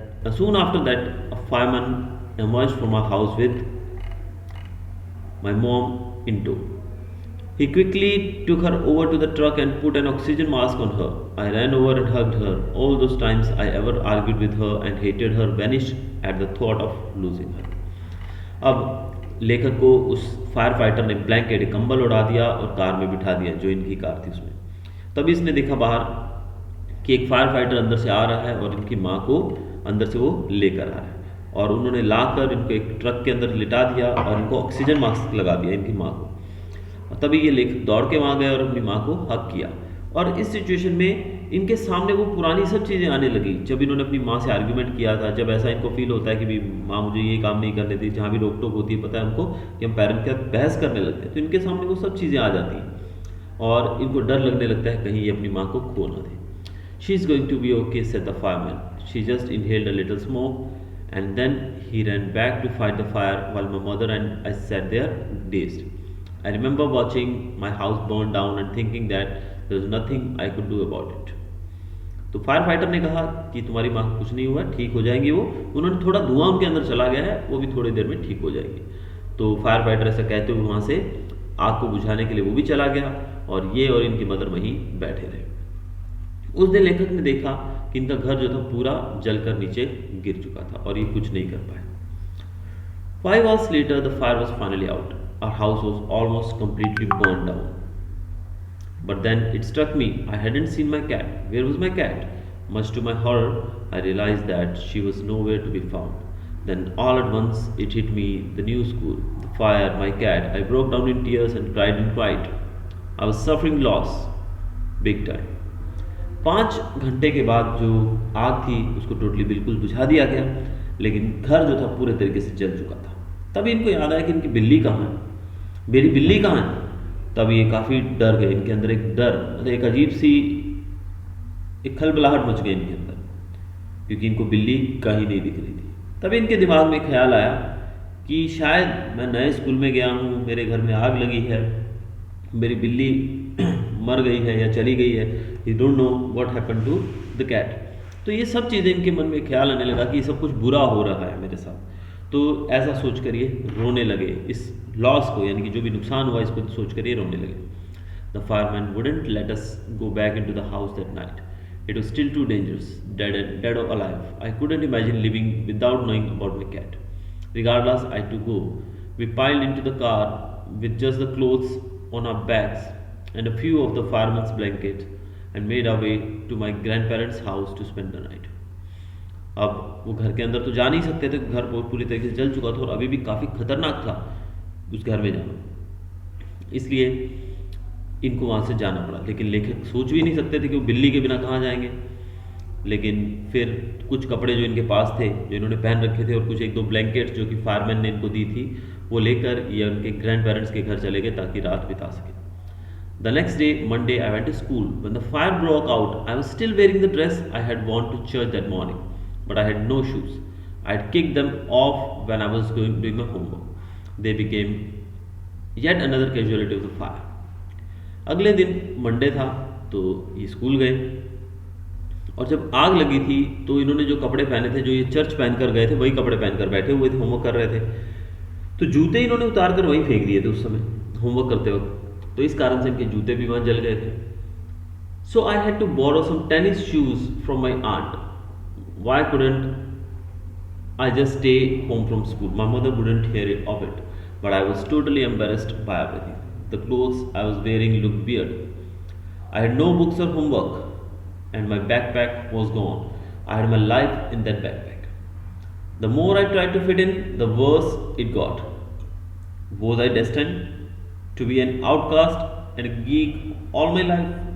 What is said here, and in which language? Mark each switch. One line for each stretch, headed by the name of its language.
English: Soon after that, a fireman emerged from our house with my mom in tow. He quickly took her over to the truck and put an oxygen mask on her. I ran over and hugged her. All those times I ever argued with her and hated her vanished at the thought of losing her.
Hindi: अब लेखक को उस fire fighter ने blanket कंबल उड़ा दिया और car में बिठा दिया, जो इनकी कार थी उसमें। तभी इसने देखा बाहर कि एक फायर फाइटर अंदर से आ रहा है और इनकी माँ को अंदर से वो लेकर आ रहा है, और उन्होंने लाकर इनको एक ट्रक के अंदर लिटा दिया और इनको ऑक्सीजन मास्क लगा दिया इनकी माँ को। और तभी ये लेखक दौड़ के वहाँ गए और अपनी माँ को हक किया। और इस सिचुएशन में इनके सामने वो पुरानी सब चीज़ें आने लगी जब इन्होंने अपनी माँ से आर्ग्यूमेंट किया था, जब ऐसा इनको फील होता है कि भी माँ मुझे ये काम नहीं करने दी, जहाँ भी रोक टोक होती है, पता है हमको कि हम पेरेंट के साथ बहस करने लगते हैं, तो इनके सामने वो सब चीज़ें आ जाती हैं और इनको डर लगने लगता है कहीं ये अपनी माँ को खो ना दे।
English: She is going to be okay, said the fireman. She just inhaled a little smoke and then he ran back to fight the fire while my mother and I sat there dazed. I remember watching my house burn down and thinking that there was nothing I could do about it.
Hindi: तो fire fighter ने कहा कि तुम्हारी माँ को कुछ नहीं हुआ, ठीक हो जाएंगी वो। उन्होंने थोड़ा धुआं उनके अंदर चला गया है, वो भी थोड़ी देर में ठीक हो जाएंगी। तो फायर फाइटर ऐसा कहते हुए वहाँ से आग को बुझाने के लिए वो भी चला गया और ये और इनकी मदर वहीं बैठे रहे। उस दिन लेखक ने देखा कि इनका घर जो था पूरा जलकर नीचे गिर चुका था और ये कुछ नहीं कर पाए।
English: 5 hours later, the fire was finally out. Our house was almost completely burned down. But then it struck me, I hadn't seen my cat. Where was my cat? Much to my horror, I realized that she was nowhere to be found. Then all at once it hit me, the new school, the fire, my cat. I broke down in tears and cried and cried. I was suffering loss, big time.
Hindi: 5 घंटे के बाद जो आग थी उसको totally बिल्कुल बुझा दिया गया, लेकिन घर जो था पूरे तरीके से जल चुका था। तभी इनको याद आया कि इनकी बिल्ली कहाँ है, मेरी बिल्ली कहाँ है। तब ये काफ़ी डर गए, इनके अंदर एक डर, मतलब एक अजीब सी एक खलबलाहट मच गई इनके अंदर, क्योंकि इनको बिल्ली कहीं नहीं दिख रही थी। तभी इनके दिमाग में ख्याल आया कि शायद मैं नए स्कूल में गया हूँ, मेरे घर में आग लगी है, मेरी बिल्ली मर गई है या चली गई है,
English: You don't know what happened to the cat.
Hindi: तो ये सब चीज़ें इनके मन में ख्याल आने लगा कि ये सब कुछ बुरा हो रहा है मेरे साथ। तो ऐसा सोच कर ये रोने लगे, इस लॉस को, यानी कि जो भी नुकसान हुआ इसको सोच कर ये रोने लगे।
English: The fireman wouldn't let us go back into the house that night. It was still too dangerous, dead or alive. I couldn't imagine living without knowing about my cat. Regardless, I had to go. We piled into the car with just the clothes on our backs and a few of the fireman's blankets and made our way to my grandparents' house to spend the night.
Hindi: अब वो घर के अंदर तो जा नहीं सकते थे, घर पूरी तरीके से जल चुका था और अभी भी काफ़ी खतरनाक था उस घर में जाना, इसलिए इनको वहाँ से जाना पड़ा। लेकिन लेखक सोच भी नहीं सकते थे कि वो बिल्ली के बिना कहाँ जाएंगे। लेकिन फिर कुछ कपड़े जो इनके पास थे, जो इन्होंने पहन रखे थे, और कुछ 1-2 ब्लैंकेट्स जो कि फायरमैन ने इनको दी थी, वो लेकर ये उनके ग्रैंड पेरेंट्स के घर चले गए ताकि रात बिता सके।
English: The next day, Monday, I went to school. When the fire broke out, I was still wearing the dress I had worn to church that morning, but I had no shoes. I had kicked them off when I was doing my homework. They became yet another casualty of the fire.
Hindi: अगले दिन Monday था तो ये school गए और जब आग लगी थी तो इन्होंने जो कपड़े पहने थे, जो ये चर्च पहन कर गए थे, वही कपड़े पहनकर बैठे हुए थे, होमवर्क कर रहे थे। तो जूते इन्होंने उतार कर वहीं फेंक दिए थे उस समय होमवर्क करते वक्त, तो इस कारण से इनके जूते भी वहाँ जल गए थे।
English: So I had to borrow some tennis shoes from my aunt. Why couldn't I just stay home from school? My mother wouldn't hear it of it, but I was totally embarrassed by everything. The clothes I was wearing looked weird. I had no books or homework, and my backpack was gone. I had my life in that backpack. The more I tried to fit in, the worse it got. Was I destined to be an outcast and a geek all my life?